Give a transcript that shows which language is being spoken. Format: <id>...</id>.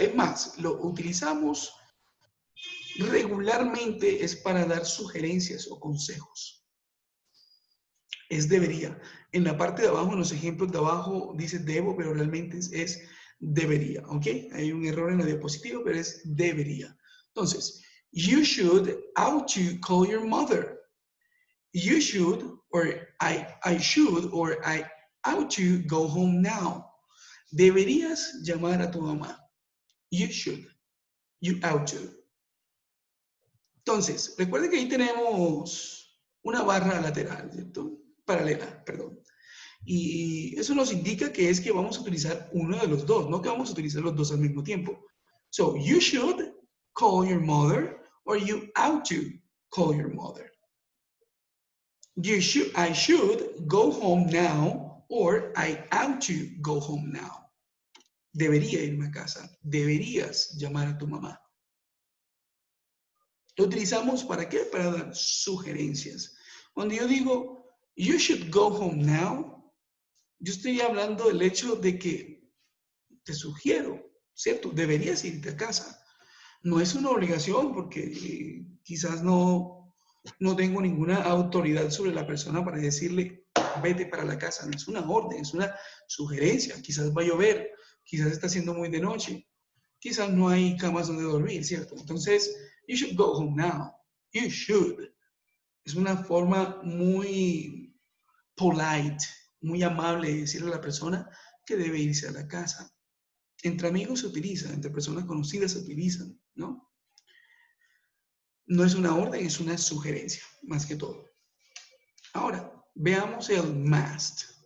<es>Es más, lo utilizamos regularmente es para dar sugerencias o consejos. Es debería. En la parte de abajo, en los ejemplos de abajo, dice debo, pero realmente es debería, ¿ok? Hay un error en la diapositiva, pero es debería. Entonces,</es> <en>you should ought to call your mother. You should, or I should, or I ought to go home now.</en> <es>Deberías llamar a tu mamá.</es> <en>You should. You ought to.</en> <es>Entonces, recuerden que ahí tenemos una barra lateral, ¿cierto? Paralela, perdón. Y eso nos indica que es que vamos a utilizar uno de los dos, no que vamos a utilizar los dos al mismo tiempo.</es> <en>So, you should call your mother, or you ought to call your mother. I should go home now, or I ought to go home now.</en> <es>Debería irme a casa. Deberías llamar a tu mamá. Lo utilizamos ¿para qué? Para dar sugerencias. Cuando yo digo,</es> <en>you should go home now,</en> <es>yo estoy hablando del hecho de que te sugiero, ¿cierto? Deberías irte a casa. No es una obligación porque quizás no tengo ninguna autoridad sobre la persona para decirle, vete para la casa. No es una orden, es una sugerencia. Quizás va a llover, quizás está haciendo muy de noche, quizás no hay camas donde dormir, ¿cierto? Entonces,</es> <en>you should go home now. You should.</en> <es>Es una forma muy polite, muy amable de decirle a la persona que debe irse a la casa. Entre amigos se utiliza, entre personas conocidas se utilizan, ¿no? No es una orden, es una sugerencia, más que todo. Ahora, veamos el must.</es>